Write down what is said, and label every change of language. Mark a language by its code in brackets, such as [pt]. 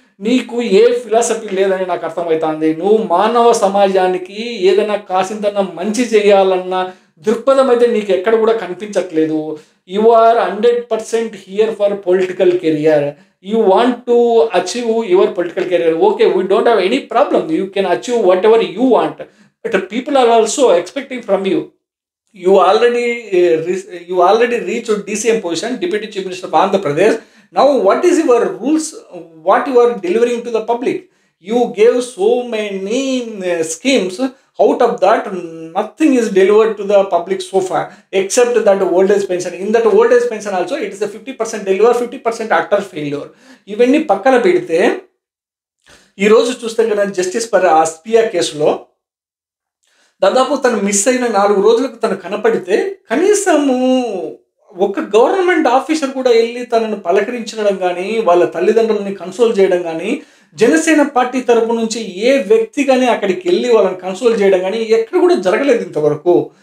[te] నీకు ఏ ఫిలాసఫీ లేదని నాకు అర్థమవుతుంది. నువ్వు మానవ సమాజానికి ఏదైనా కాసింతన్నా మంచి చేయాలన్న దృక్పథం అయితే నీకు ఎక్కడ కూడా కనిపించట్లేదు. [en] You are 100% here for political career. You want to achieve your political career. Okay, we don't have any problem. You can achieve whatever you want, but people are also expecting from you. You already reached DCM position, Deputy Chief Minister of Andhra Pradesh. Now, what is your rules? What you are delivering to the public? You gave so many schemes. Out of that, nothing is delivered to the public so far, except that old age pension. In that old age pension also, it is a 50% deliver, 50% utter failure. [te] ఇవన్నీ పక్కన పెడితే ఈరోజు చూస్తే కదా justice for అస్పియా కేసులో దాదాపు తను miss అయిన 4 రోజులకు తను కనపడితే కనీసము ఒక గవర్నమెంట్ ఆఫీసర్ కూడా వెళ్ళి తనను పలకరించడం కానీ, వాళ్ళ తల్లిదండ్రులని కన్సోల్ చేయడం కానీ, జనసేన పార్టీ తరపు నుంచి ఏ వ్యక్తి కానీ అక్కడికి వెళ్ళి వాళ్ళని కన్సోల్ చేయడం కానీ ఎక్కడ కూడా జరగలేదు ఇంతవరకు.